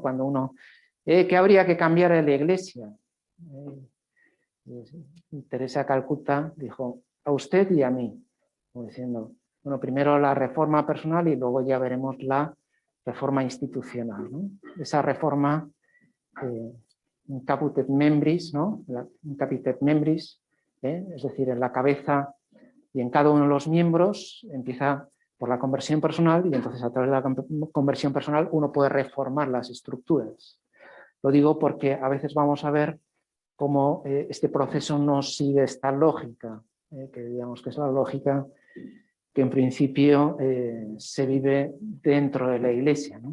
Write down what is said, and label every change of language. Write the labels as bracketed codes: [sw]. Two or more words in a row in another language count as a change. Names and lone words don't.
[es] Cuando uno ¿Qué habría que cambiar en la Iglesia? Teresa de Calcuta dijo, a usted y a mí, como diciendo, bueno, primero la reforma personal y luego ya veremos la reforma institucional, ¿no? Esa reforma [la] in caput et membris, [es] ¿no? [la] In caput et membris, [es] es decir, en la cabeza y en cada uno de los miembros, empieza por la conversión personal y entonces a través de la conversión personal uno puede reformar las estructuras. Lo digo porque a veces vamos a ver cómo este proceso no sigue esta lógica, que digamos que es la lógica que en principio se vive dentro de la Iglesia, ¿no?